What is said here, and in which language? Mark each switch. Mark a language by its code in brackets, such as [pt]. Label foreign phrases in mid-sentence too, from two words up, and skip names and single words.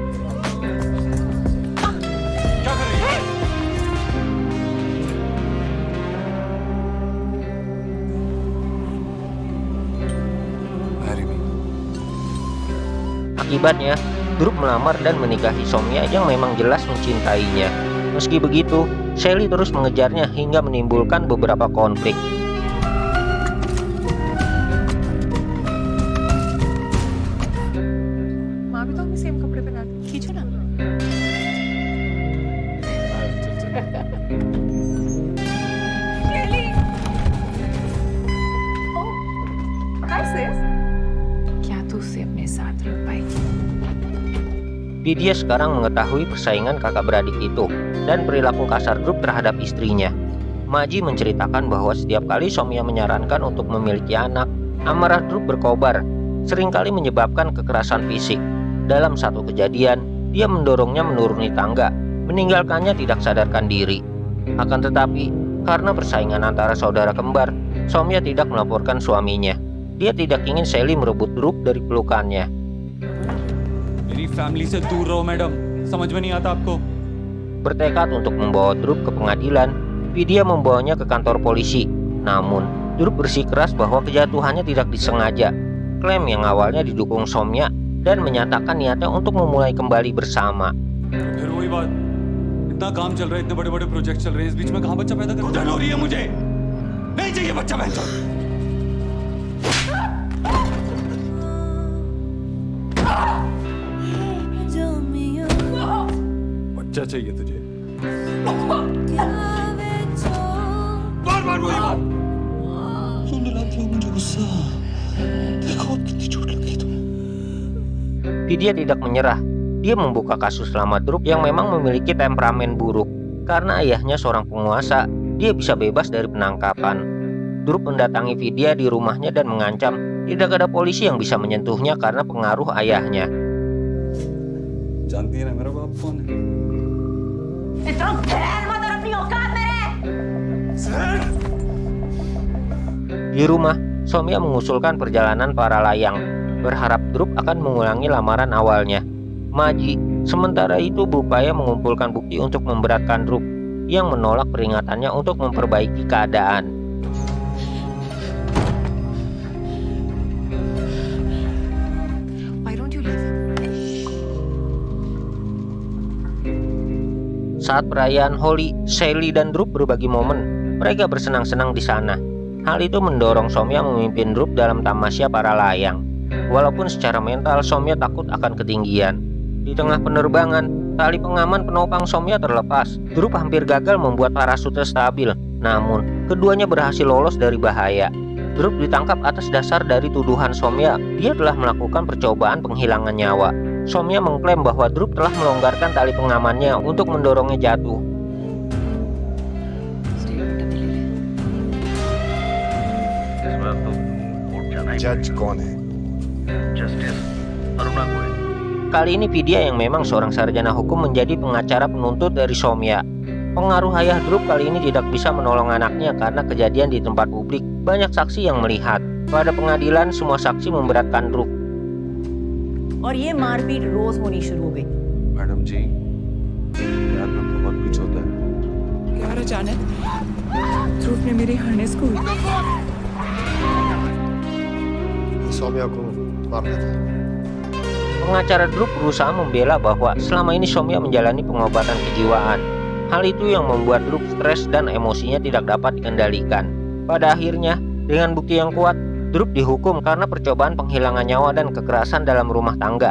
[en] marry me [id] Akibatnya, Drup melamar dan menikahi Somya yang memang jelas mencintainya. Meski begitu, Shelly terus mengejarnya hingga menimbulkan beberapa konflik. [hi] माँ भी तो अपने सेम कपड़े पहना दी। खींचो ना। Shelly. [en] Oh, hi sis. [hi] क्या तू उसे अपने साथ रख पाएगी? [id] Vidya sekarang mengetahui persaingan kakak beradik itu dan perilaku kasar Drup terhadap istrinya. Maji menceritakan bahwa setiap kali Somya menyarankan untuk memiliki anak, amarah Drup berkobar. seringkali menyebabkan kekerasan fisik. Dalam satu kejadian, dia mendorongnya menuruni tangga, meninggalkannya tidak sadarkan diri. Akan tetapi, karena persaingan antara saudara kembar, Soumya tidak melaporkan suaminya. Dia tidak ingin Sally merebut Dhruv dari pelukannya. [hi] मेरी फैमिली से दूर रहो मैडम, समझ में नहीं आता आपको? [id] Bertekad untuk membawa Dhruv ke pengadilan, Vidya membawanya ke kantor polisi. Namun, Dhruv bersikeras bahwa kejatuhannya tidak disengaja. Klaim yang awalnya didukung Soumya dan menyatakan niatnya untuk memulai kembali bersama. [hi] फिर वही बात, इतना काम चल रहा है, इतने बड़े-बड़े प्रोजेक्ट चल रहे हैं, इस बीच में कहाँ बच्चा पैदा कर? घुटन हो रही है मुझे, नहीं चाहिए बच्चा बहनचोद। बच्चा चाहिए तुझे? बार-बार वही बात। क्यों दिलाते हो मुझे गुस्सा? देखो अब कितनी चोट लगी तुम्हें। [id] Vidya tidak menyerah. Dia membuka kasus selamat Dhruv yang memang memiliki temperamen buruk. Karena ayahnya seorang penguasa, dia bisa bebas dari penangkapan. Dhruv mendatangi Vidya di rumahnya dan mengancam tidak ada polisi yang bisa menyentuhnya karena pengaruh ayahnya. [hi] जानती है ना मेरा बाप कौन है? [id] Di rumah, Soumya mengusulkan perjalanan para layang, berharap Dhruv akan mengulangi lamaran awalnya. Maji, sementara itu berupaya mengumpulkan bukti untuk memberatkan Dhruv, yang menolak peringatannya untuk memperbaiki keadaan. [en] Why don't you leave him? [id] Saat perayaan Holi, Sally dan Dhruv berbagi momen. Mereka bersenang-senang di sana. Hal itu mendorong Soumya memimpin Dhruv dalam tamasya para layang. Walaupun secara mental Soumya takut akan ketinggian. Di tengah penerbangan, tali pengaman penopang Soumya terlepas. Dhruv hampir gagal membuat parasute stabil. Namun, keduanya berhasil lolos dari bahaya. Dhruv ditangkap atas dasar dari tuduhan Soumya. Dia telah melakukan percobaan penghilangan nyawa. Soumya mengklaim bahwa Dhruv telah melonggarkan tali pengamannya untuk mendorongnya jatuh. [hi] जज कौन है? [id] Kali ini Vidya yang memang seorang sarjana hukum menjadi pengacara penuntut dari Soumya. Pengaruh ayah Dhruv kali ini tidak bisa menolong anaknya karena kejadian di tempat publik. Banyak saksi yang melihat. Pada pengadilan, semua saksi memberatkan Dhruv. [hi] और ये मारपीट रोज होनी शुरू हो गई। मैडम जी, यार में बहुत कुछ होता है। यार अचानक ध्रुव ने मेरे हार्नेस को सौम्या को मारना था। [id] Pengacara Dhruv berusaha membela bahwa selama ini Soumya menjalani pengobatan kejiwaan. Hal itu yang membuat Dhruv stres dan emosinya tidak dapat dikendalikan. Pada akhirnya, dengan bukti yang kuat, Dhruv dihukum karena percobaan penghilangan nyawa dan kekerasan dalam rumah tangga.